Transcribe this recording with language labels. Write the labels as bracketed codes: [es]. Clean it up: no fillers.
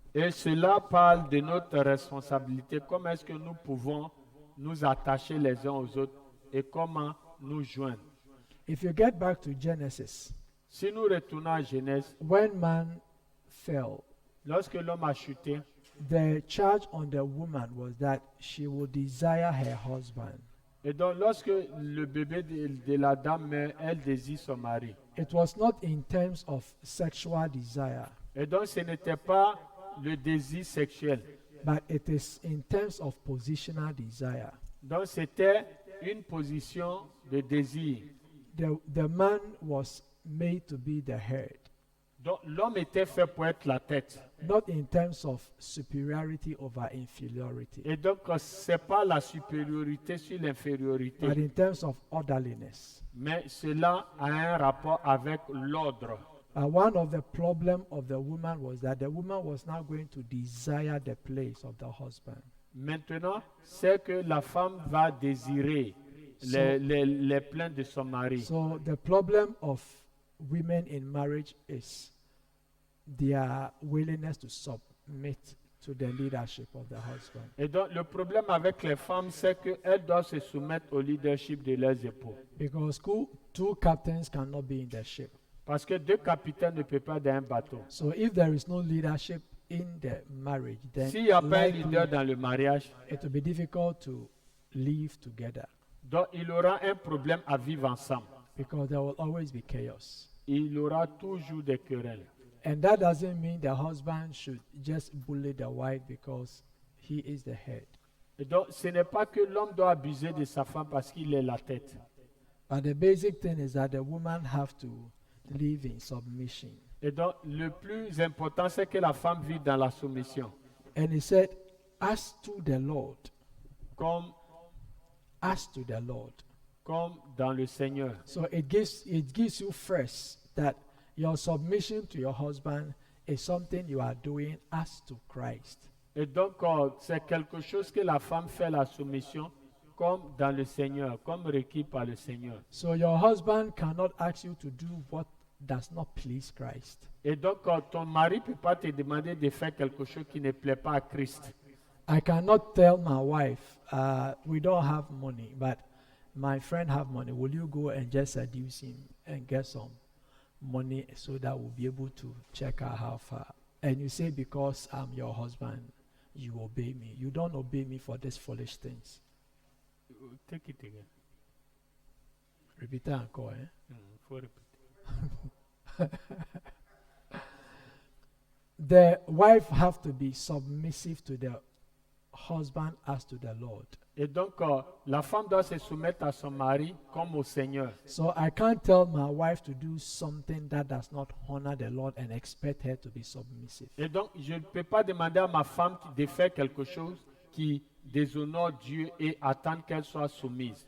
[fr] Et cela parle de notre responsabilité. Comment est-ce que nous pouvons nous attacher les uns aux autres et comment nous joindre. [en] If you get back to Genesis, [fr] Si nous retournons à Genèse, [en] when man fell, [fr] lorsque l'homme a chuté, [en] the charge on the woman was that she would desire her husband. [fr] et donc lorsque le bébé de la dame meurt, elle désire son mari. [en] It was not in terms of sexual desire, [fr] Et donc ce n'était pas le désir sexuel. [en] but it is in terms of positional desire. [fr] Donc c'était une position de désir. [en] The man was made to be the head, [fr] Donc l'homme était fait pour être la tête. [en] not in terms of superiority over inferiority, [fr] Et donc ce n'est pas la supériorité sur [en] but [fr] l'infériorité, [en] in terms of orderliness. [fr] mais cela a un rapport avec l'ordre. [en] One of the problem of the woman was that the woman was now going to desire the place of the husband. [fr] Maintenant, c'est que la femme va désirer les plaintes de son mari. [en] So the problem of women in marriage is their willingness to submit to the leadership of the husband. [fr] Et donc, le problème avec les femmes, c'est qu'elles doivent se soumettre au leadership de leurs époux. [en] Because two captains cannot be in the ship. [fr] Parce que deux capitaines ne peuvent pas être dans un bateau. [en] So if there is no leadership in the marriage, then [fr] S'il n'y a pas un [en] likely [fr] leader dans le mariage, [en] it will be difficult to live together [fr] donc il aura un problème à vivre ensemble. [en] because there will always be chaos. [fr] Il aura toujours des querelles. [en] And that doesn't mean the husband should just bully the wife because he is the head. [fr] Et donc, ce n'est pas que l'homme doit abuser de sa femme parce qu'il est la tête. [en] But the basic thing is that the woman have to live in submission. [fr] Et donc, le plus important, c'est que la femme vive dans la soumission. [en] And he said, as to the Lord, [fr] Comme, [en] as to the Lord. [fr] comme dans le Seigneur. [en] So it gives you first that your submission to your husband is something you are doing as to Christ. [fr] Et donc, c'est quelque chose que la femme fait la soumission comme dans le Seigneur, comme requis par le Seigneur. [en] So your husband cannot ask you to do what does not please Christ. [fr] Et donc, ton mari ne peut pas te demander de faire quelque chose qui ne plaît pas à Christ. [en] I cannot tell my wife, we don't have money, but my friend have money. Will you go and just seduce him and get some money so that we'll be able to check out how far? And you say, because I'm your husband, you obey me. You don't obey me for these foolish things. Take it again. Repeat that encore, eh? [fr] Faut répéter. [en] The wife have to be submissive to the husband as to the Lord. [fr] Et donc, la femme doit se soumettre à son mari comme au Seigneur. [en] So I can't tell my wife to do something that does not honor the Lord and expect her to be submissive. [fr] Et donc, je ne peux pas demander à ma femme de faire quelque chose qui déshonore Dieu et attendre qu'elle soit soumise.